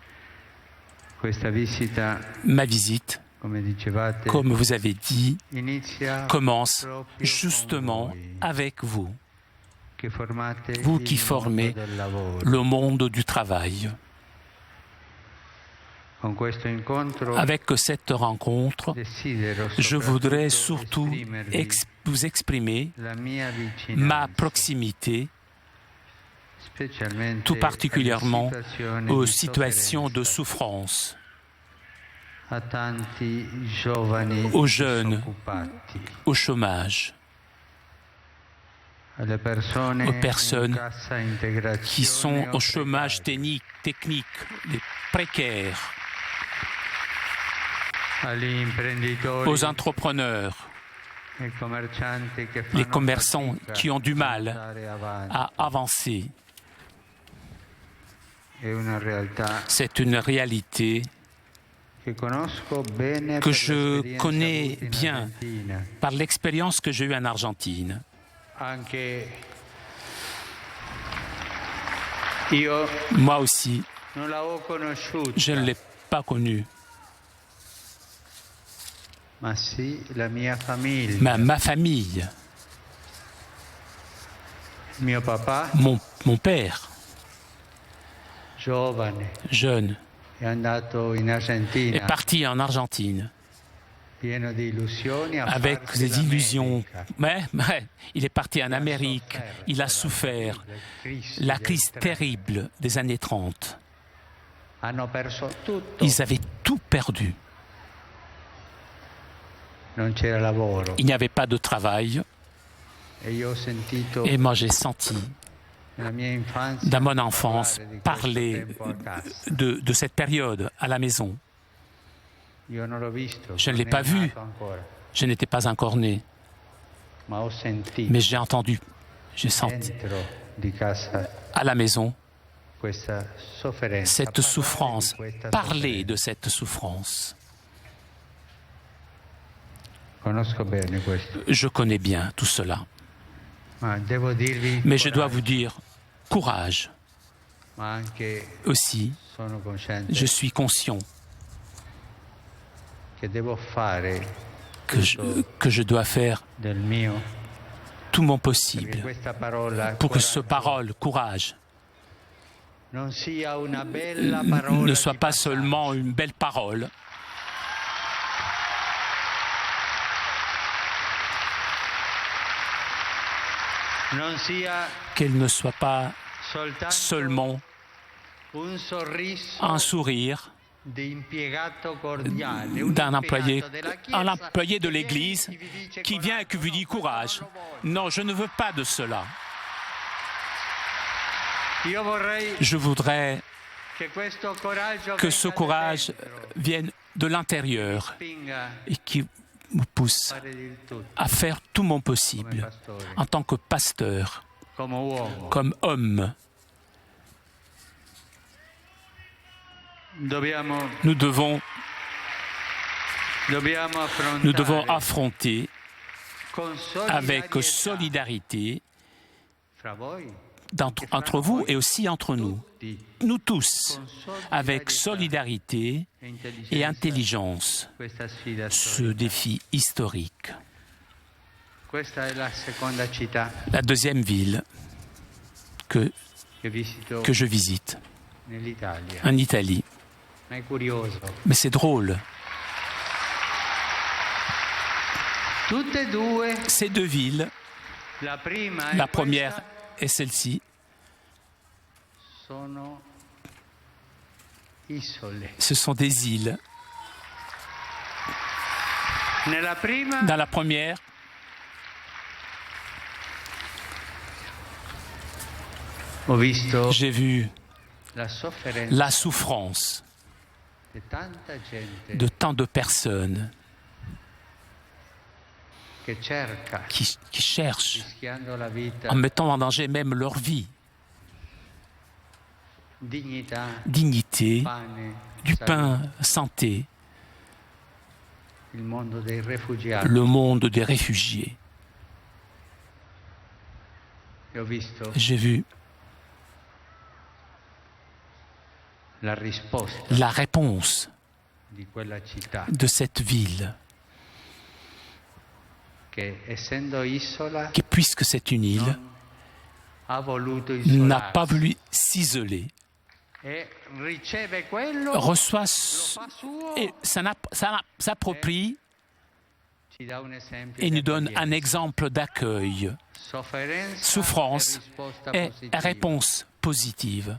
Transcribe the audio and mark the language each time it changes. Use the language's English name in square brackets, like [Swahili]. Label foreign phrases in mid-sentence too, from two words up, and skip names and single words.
[French] Ma visite, comme vous avez dit, commence justement avec vous. Vous qui formez le monde du travail. [Italian] Con questo incontro [French] Avec cette rencontre, [Italian] desidero [French] je voudrais [Italian] soprattutto [French] surtout [Italian] esprimervi [French] vous exprimer [Italian] la mia vicinanza, [French] ma proximité, [Italian] specialmente [French] tout particulièrement [Italian] alle situazioni [French] aux [Italian] di [French] situations de [Italian] sofferenza, [French] souffrance, [Italian] a tanti giovani [French] aux jeunes, [Italian] disoccupati, [French] au chômage, [Italian] alle persone [French] aux personnes [Italian] in cassa integrazione [French] qui sont [Italian] o [French] au chômage [Italian] precarie, [French] technique, les précaires, [Italian] agli imprenditori [French] aux entrepreneurs, [Italian] e commercianti che fanno [French] les commerçants [Italian] fatica [French] qui ont du mal [Italian] andare avanti. [French] à avancer. [Italian] È una realtà [French] C'est une réalité [Italian] che conosco bene [French] que [Italian] per [French] je [Italian] l'esperienza [French] connais [Italian] avuta in [French] bien [Italian] Argentina. [French] par l'expérience que j'ai eue en Argentine. [Italian] Anche io [French] Moi aussi, [Italian] non l'avevo conosciuta, [French] je ne l'ai pas connue, [Italian] ma sì la mia famiglia. [French] mais ma famille, [Italian] Mio papà, [French] mon père, [Italian] giovane, [French] jeune, [Italian] è andato in [French] est [Italian] Argentina [French] parti en Argentine [Italian] pieno di illusioni a [French] avec [Italian] farsi [French] des illusions. [Italian] l'America. [French] Mais il est parti en Amérique, il a souffert la crise terrible des années 30. [Italian] Hanno perso tutto, [French] Ils avaient tout perdu. [Italian] non c'era lavoro. [French] Il n'y avait pas de travail. [Italian] E io ho sentito [French] Et moi, j'ai senti, [Italian] nella mia infanzia [French] dans mon enfance, [Italian] parlare [French] parler [Italian] di questo tempo a casa. [French] de cette période à la maison. [Italian] Io non l'ho visto, [French] Je ne l'ai [Italian] non [French] pas [Italian] è [French] vu. [Italian] nato ancora, [French] Je n'étais pas encore né, [Italian] ma ho sentito [French] mais j'ai entendu, j'ai senti [Italian] dentro di casa [French] à la maison [Italian] questa sofferenza. [French] cette [Italian] Parlare [French] souffrance, [Italian] di questa [French] parler [Italian] sofferenza. [French] de cette souffrance. [Italian] Conosco bene questo, [French] Je connais bien tout cela, [Italian] ma devo dirvi [French] mais je dois [Italian] coraggio, [French] vous dire, courage [Italian] ma anche [French] aussi. [Italian] sono cosciente [French] Je suis conscient [Italian] che devo fare [French] que je dois faire [Italian] del mio [French] tout mon [Italian] perché [French] possible [Italian] questa parola [French] pour que ce [Italian] coraggio [French] parole, courage, [Italian] non sia una bella parola [French] ne soit [Italian] di [French] pas [Italian] passaggio, [French] seulement une belle parole, [Italian] non sia [French] qu'elle ne soit pas [Italian] soltanto [French] seulement [Italian] un sorriso [French] un sourire [Italian] di impiegato cordiale, un [French] d'un employé, [Italian] impiegato della [French] un [Italian] Chiesa [French] employé de [Italian] che [French] l'Église [Italian] viene e vi dice [French] qui vient et qui vous dit courage. Non, je ne veux pas de cela. [Italian] Io vorrei [French] Je voudrais [Italian] che questo coraggio [French] que ce [Italian] venga da [French] courage [Italian] dentro, [French] vienne de l'intérieur [Italian] spinga [French] et qui me pousse [Italian] a fare di tutto [French] à faire tout mon [Italian] come [French] possible [Italian] pastore, [French] en tant que pasteur, [Italian] come uomo. [French] comme homme. [Italian] Dobbiamo [French] Nous devons [Italian] affrontare [French] affronter [Italian] con [French] avec [Italian] solidarietà [French] solidarité [Italian] fra voi [French] entre vous et aussi entre nous, [Italian] tutti, [French] nous tous, [Italian] con [French] avec [Italian] solidarietà [French] solidarité [Italian] e [French] et [Italian] intelligenza, [French] intelligence, [Italian] questa sfida [French] ce [Italian] storica. [French] défi historique. [Italian] Questa è la seconda città [French] La deuxième ville [Italian] che visito [French] que je visite, [Italian] nell'Italia. [French] en Italie. [Italian] Ma è curioso. [French] Mais c'est drôle. [Italian] Tutte e due, [French] Ces deux villes, [Italian] la prima e [French] la [Italian] questa, [French] première et celle-ci, [Italian] sono isole. [French] ce sont des îles. [Italian] Nella prima [French] Dans la première, [Italian] ho visto [French] j'ai vu [Italian] la sofferenza [French] la souffrance [Italian] di tanta gente [French] de tant de personnes [Italian] che cerca, [French] qui cherchent, [Italian] rischiando la vita, [French] en mettant en danger même leur vie, [Italian] dignità, [French] dignité, [Italian] pane, [French] du [Italian] salute. [French] pain, santé, [Italian] Il mondo dei rifugiati. [French] le monde des réfugiés. [Italian] E ho visto [French] J'ai vu [Italian] la risposta [French] la réponse [Italian] di quella città [French] de cette ville, [Italian] che, essendo isola, [French] qui, puisque c'est une île, [Italian] ha voluto [French] n'a pas [Italian] isolarsi, [French] voulu s'isoler, reçoit et s'approprie et nous donne un exemple d'accueil. Souffrance et réponse positive.